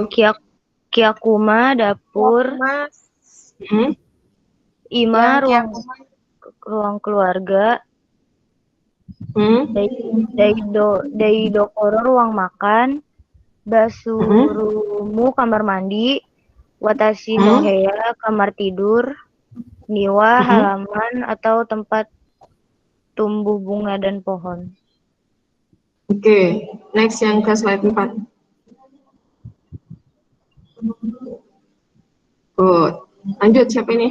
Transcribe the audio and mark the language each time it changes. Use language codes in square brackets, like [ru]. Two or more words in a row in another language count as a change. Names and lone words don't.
[id] Kyakuma, dapur. Mas. Ima, ruang keluarga. Daidokoro, ruang makan. Basurumu, kamar mandi. [ja] 私の部屋, [id] kamar tidur. Niwa, Mhm. halaman atau tempat tumbuh bunga dan pohon. Oke, next yang ke slide 4. Good. Lanjut, siapa ini?